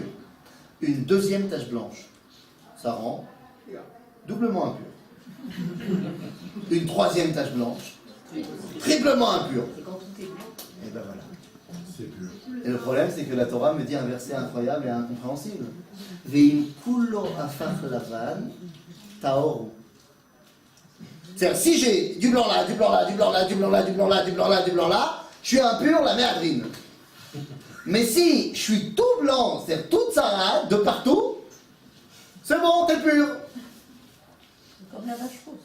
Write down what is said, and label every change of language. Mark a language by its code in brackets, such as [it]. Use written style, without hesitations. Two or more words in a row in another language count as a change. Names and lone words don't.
[fr] Une deuxième tache blanche, ça rend doublement impur. Une troisième tache blanche, triplement impur. Et ben voilà. C'est pur. Et le problème, c'est que la Torah me dit un verset incroyable et incompréhensible. [he] ואם כולו הפך לבן טהורו. [fr] C'est-à-dire, si j'ai du blanc là, du blanc là, du blanc là, du blanc là, du blanc là, du blanc là, du blanc là, je suis impur, la merdrine. Mais si je suis tout blanc, c'est-à-dire toute salade de partout, C'est bon, t'es pur. C'est comme la vache rousse.